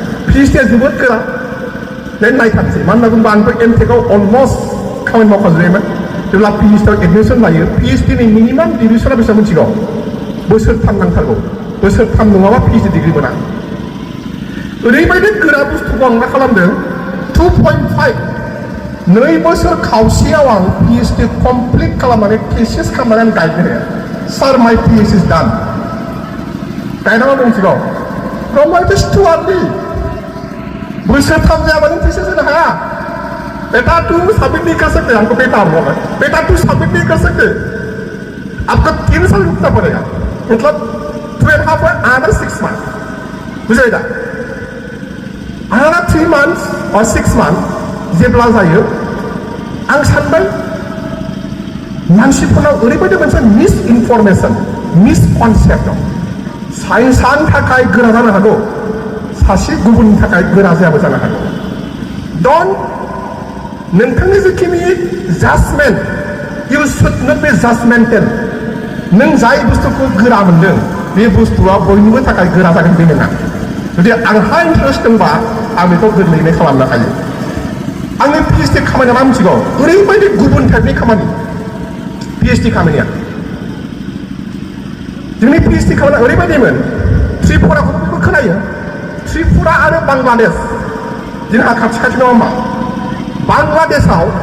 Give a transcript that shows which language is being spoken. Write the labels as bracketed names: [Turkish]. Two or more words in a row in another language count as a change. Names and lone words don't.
[Bodo] PhDया जोबोद गोरा बे नायथारसै मानो होनना बुङोबा आंथ' M.Techआव अलमस्ट खामानि मावखाजोबबायमोन जेब्ला PhDयाव एडमिसन लायो PhDनि मिनिमाम डिउरेसना बेसेबां मिथिगौ बोसोरथाम नांथारगौ बोसोरथाम नङाबा PhD डिग्री मोना ओरैबायदि गोरा बुस्थुखौ आं मा खालामदों 2.5 2 बोसोर खावसेयाव आं PhD कमप्लिट खालामनानै thesis खालामनानै आं गायनो हाया [English] Sir, my thesis is done. [Bodo] गायनांगौ मिथिगौ [English] Brahma, it is too early. [Bodo] बोसोरथाम जायाबा नों thesis होनो हाया [Hindi] बेटा तू सबमिट नहीं कर सकते हमको बेटा बोला बेटा तू सबमिट नहीं कर सकते आपको 3 साल रुकना पड़ेगा मतलब 2.5 or [English] another 6 months [Bodo] बुझाइदा [English] another 3 months or 6 months [Bodo] जेब्ला जायो आं सानबाय मानसिफोरनाव ओरैबायदि मोनसे [English] misinformation misconception [Bodo] दं साइन्सआनि थाखाय गोरा जानो हागौ सासे गुबुननि थाखाय गोरा जायाबो जानो हागौ डन्ट नोंथांनि जिखिनि जाजमेन्ट [English] you should not be judgemental [Bodo] नों जाय बुस्थुखौ गोरा मोनदों बे बुस्थुआ बयनिबो थाखाय गोरा जागोन बे नङा जुदि आंहा इन्टारेस्ट दंबा आं बेखौ गोरलैयैनो खालामनो हायो आंनि PhD खामानिया मा मिथिगौ ओरैबायदि गुबुन टाइपनि खामानि PhD खामानिया जोंनि PhD खामानिया ओरैबायदिमोन त्रिपुराखौबो खोनायो त्रिपुरा आरो बांलादेश जोंहा खाथि खाथि नङा होमबा बांलादेशआव